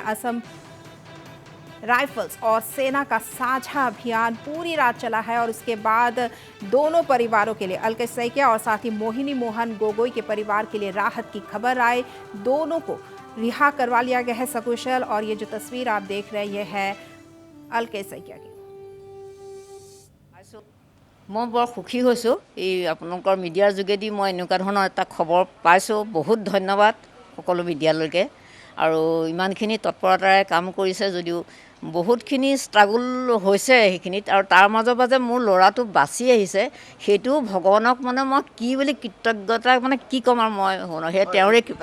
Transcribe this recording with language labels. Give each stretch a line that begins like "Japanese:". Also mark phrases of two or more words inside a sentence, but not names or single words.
Hindi: असम राइफल्स और सेना का साझा अभियान पूरी रात चला है और उसके बाद दोनों परिवारों के लिए, अलकेश सैकिया और साथ ही मोहिनी मोहन गोगोई के परिवार के लिए राहत की खबर आई। दोनों को रिहा करवा लिया गया है सकुशल। और ये जो तस्वीर आप देख रहे हैं ये है अलकेश सैकिया की।
Assamese: মই বৰ সুখী হৈছোঁ এই আপোনালোকৰ মিডিয়াৰ যোগেদি মই এনেকুৱা ধৰণৰ এটা খবৰ পাইছোঁ। বহুত ধন্যবাদ সকলো মিডিয়ালৈকে। আৰু ইমানখিনি তৎপৰতাৰে কাম কৰিছে যদিও বহুতখিনি ষ্ট্ৰাগল হৈছে সেইখিনিত। আৰু তাৰ মাজৰ মাজে মোৰ ল'ৰাটো বাচি আহিছে, সেইটো ভগৱানক মানে মই কি বুলি কৃতজ্ঞতা মানে কি ক'ম আৰু মই সেই তেওঁৰে কৃপা।